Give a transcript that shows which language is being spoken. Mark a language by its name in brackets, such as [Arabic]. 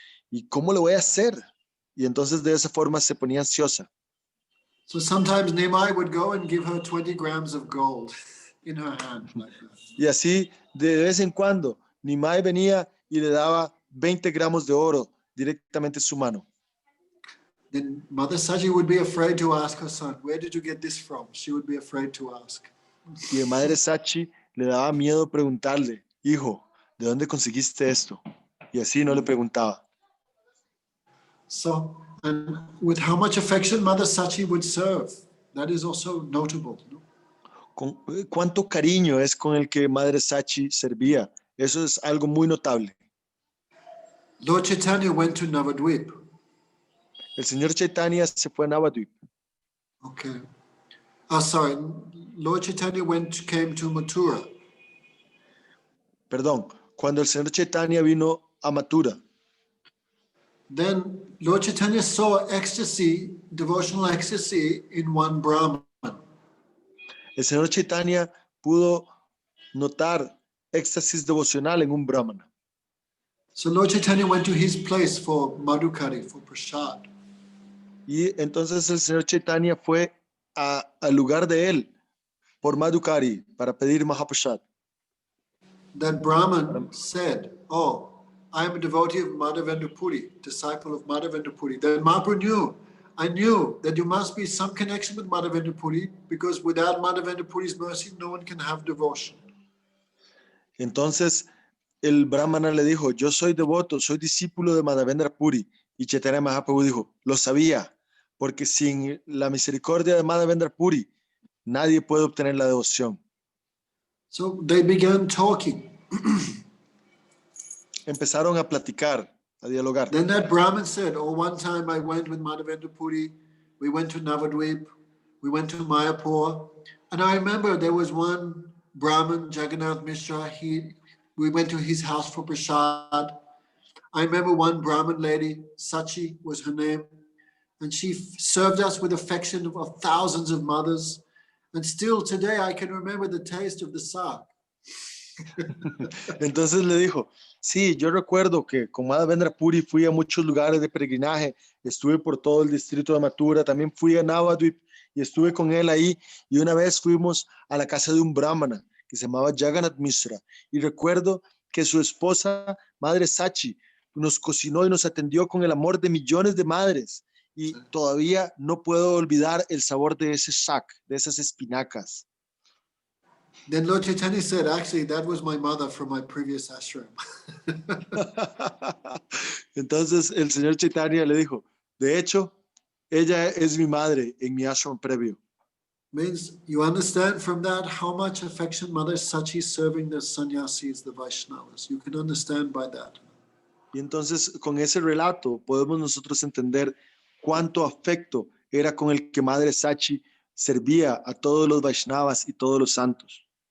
[Spanish] ¿Y cómo lo voy a hacer? Y entonces de esa forma se ponía ansiosa. [English] So sometimes Nimai would go and give her 20 grams of gold in her hand. Like that. [Spanish] Y así, de vez en cuando, Nimai venía y le daba 20 gramos de oro directamente en su mano. [English] Then Mother Saji would be afraid to ask her son, where did you get this from? She would be afraid to ask. [Spanish] Y de Madre Sachi le daba miedo preguntarle, hijo, ¿de dónde conseguiste esto? Y así no le preguntaba. [English] So, and with how much affection Mother Sachi would serve, that is also notable. No? [Spanish] Con cuánto cariño es con el que Madre Sachi servía. Eso es algo muy notable. [English] Lord Chaitanya went to Navadvip. [Spanish] El señor Chaitanya se fue a Navadvip. [English] Okay. Oh, sorry. Lord Chaitanya came to Mathura. [Spanish] Perdón, cuando el señor Chaitanya vino a Mathura. [English] Then Lord Chaitanya saw ecstasy, devotional ecstasy in one Brahman. [Spanish] El señor Chaitanya pudo notar éxtasis devocional en un brahmana. [English] So Lord Chaitanya went to his place for Madhukari, for prasad. [Spanish] Y entonces el señor Chaitanya fue al lugar de él por Madhukari para pedir Mahaprasad. [English] That Brahman said, oh, I am a devotee of Madhavendra Puri, disciple of Madhavendra Puri. Then Mahaprabhu knew, I knew that there must be some connection with Madhavendra Puri, because without Madhavendra Puri's mercy, no one can have devotion. [Spanish] Entonces el brahmana le dijo, yo soy devoto, soy discípulo de Madhavendra Puri. Y Chaitanya Mahaprabhu dijo, lo sabía, porque sin la misericordia de Madhavendra Puri, nadie puede obtener la devoción. [English] So they began talking. [Spanish] Empezaron a platicar, a dialogar. [English] Then that Brahmin said, oh, one time I went with Madhavendra Puri, we went to Navadvip, we went to Mayapur, and I remember there was one Brahmin, Jagannath Mishra, we went to his house for prasad. I remember one Brahmin lady, Sachi was her name, and she served us with affection of thousands of mothers. And still today I can remember the taste of the sak. [Spanish] Entonces le dijo, sí, yo recuerdo que con Madhavendra Puri fui a muchos lugares de peregrinaje, estuve por todo el distrito de Mathura, también fui a Navadvip y estuve con él ahí, y una vez fuimos a la casa de un brahmana que se llamaba Jagannath Mishra, y recuerdo que su esposa, Madre Sachi, nos cocinó y nos atendió con el amor de millones de madres, y todavía no puedo olvidar el sabor de ese sak, de esas espinacas. [English] Then Lord Chaitanya said, actually, that was my mother from my previous ashram. [Spanish] Entonces el señor Chaitanya le dijo, de hecho, ella es mi madre en mi ashram previo. [English] Means you understand from that how much affection Mother Sachi is serving the sannyasis, the Vaishnavas. You can understand by that. [Spanish] Y entonces con ese relato podemos nosotros entender cuánto afecto era con el que Madre Sachi servía a todos los Vaishnavas y todos los santos.